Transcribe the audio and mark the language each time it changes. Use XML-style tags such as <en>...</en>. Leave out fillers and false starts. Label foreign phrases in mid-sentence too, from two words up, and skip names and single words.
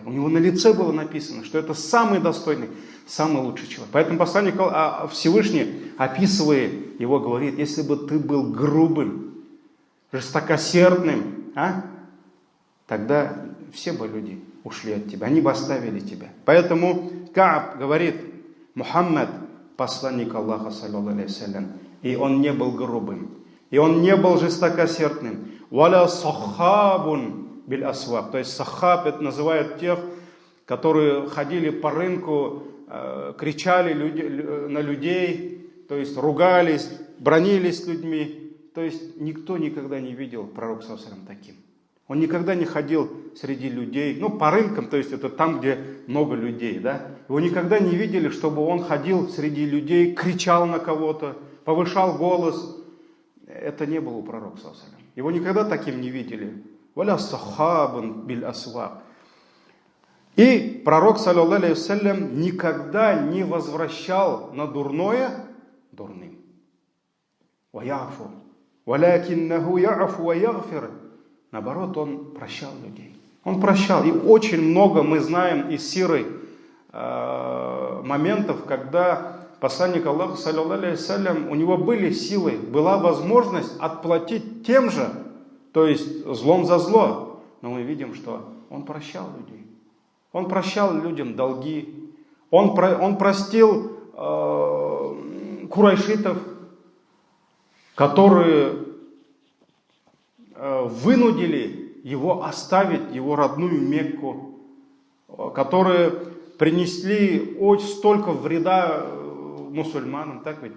<ru>У него на лице было написано, что это самый достойный, самый лучший человек. Поэтому посланник Всевышний, описывая его, говорит: если бы ты был грубым, жестокосердным, тогда все бы люди ушли от тебя, они бы оставили тебя. Поэтому Кааб говорит: Мухаммад, посланник Аллаха,</ru> <ar>صلى الله عليه وسلم,</ar> <ru>и он не был грубым, и он не был жестокосердным.</ru> <ar>ولا صخاب بالأسواق.</ar> <ru>То есть сахаб, это называют тех, которые ходили по рынку, кричали на людей, то есть ругались, бранились с людьми. То есть никто никогда не видел пророка,</ru> <ar>صلى الله عليه وسلم,</ar> <ru>таким. Он никогда не ходил среди людей, по рынкам, то есть это там, где много людей, да. Его никогда не видели, чтобы он ходил среди людей, кричал на кого-то, повышал голос. Это не было у пророка,</ru> <ar>صلى الله عليه وسلم.</ar> <ru>Его никогда таким не видели.</ru> <ar>ولا صخاب بالأسواق.</ar> <ru>И пророк,</ru> <ar>صلى الله عليه وسلم,</ar> <ru>никогда не возвращал на дурное дурным. Ваяфу.</ru> <ar>ولكنه يعفو ويغفر.</ar> <ru>Наоборот, он прощал людей. Он прощал. И очень много мы знаем из сиры моментов, когда посланник Аллаха,</ru> <ar>صلى الله عليه وسلم,</ar> <ru>у него были силы, была возможность отплатить тем же, то есть злом за зло. Но мы видим, что он прощал людей. Он прощал людям долги. Он простил курайшитов, которые вынудили его оставить его родную Мекку, которые принесли столько вреда мусульманам, так ведь?</ru>